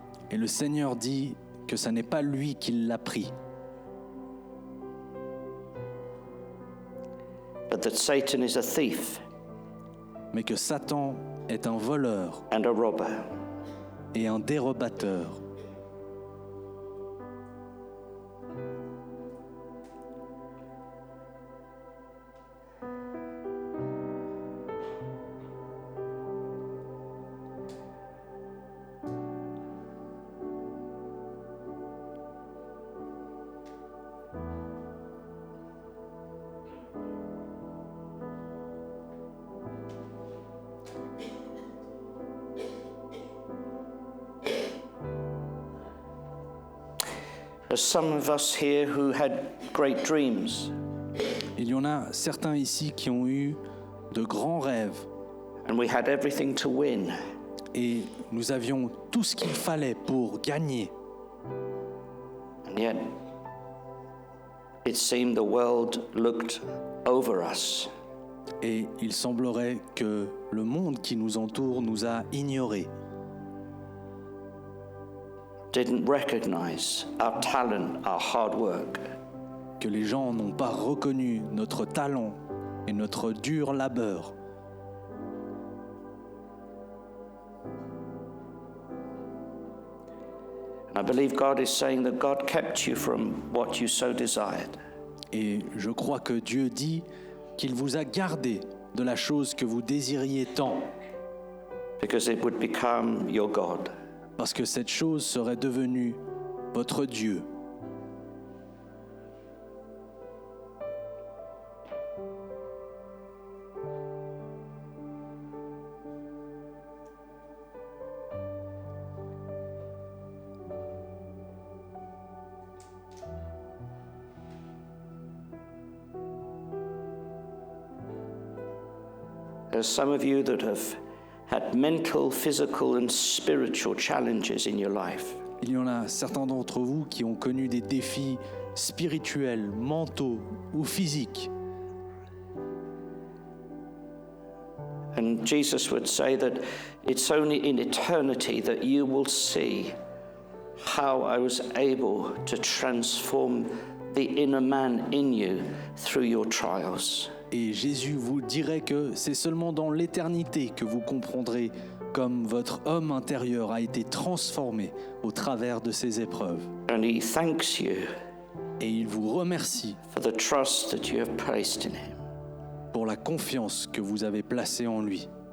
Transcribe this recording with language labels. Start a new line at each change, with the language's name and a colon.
French: Et le Seigneur dit que ce n'est pas lui qui l'a pris,
English: But that Satan is a thief
French: mais que Satan est un voleur
English: and a robber.
French: et un dérobateur.
English: There's some of us here who had great dreams,
French: Il y en a certains ici qui ont eu de grands rêves
English: and we had everything to win.
French: et nous avions tout ce qu'il fallait pour gagner.
English: And yet, it seemed the world looked over us.
French: Et il semblerait que le monde qui nous entoure nous a ignorés,
English: Didn't recognize our talent, our hard work.
French: que les gens n'ont pas reconnu notre talent et notre dur labeur.
English: I believe God is saying that God kept you from what you so desired.
French: Et je crois que Dieu dit qu'il vous a gardé de la chose que vous désiriez tant,
English: Because it would become your God.
French: parce que cette chose serait devenue votre Dieu.
English: There's some of you that have had mental, physical, and spiritual challenges in your life.
French: Il y en a certains d'entre vous qui ont connu des défis spirituels, mentaux ou physiques.
English: And Jesus would say that it's only in eternity that you will see how I was able to transform the inner man in you through your trials.
French: Et Jésus vous dirait que c'est seulement dans l'éternité que vous comprendrez comme votre homme intérieur a été transformé au travers de ces épreuves.
English: And he thanks you
French: Et il vous remercie
English: for the trust that you have placed in him.
French: pour la confiance que vous avez placée en lui.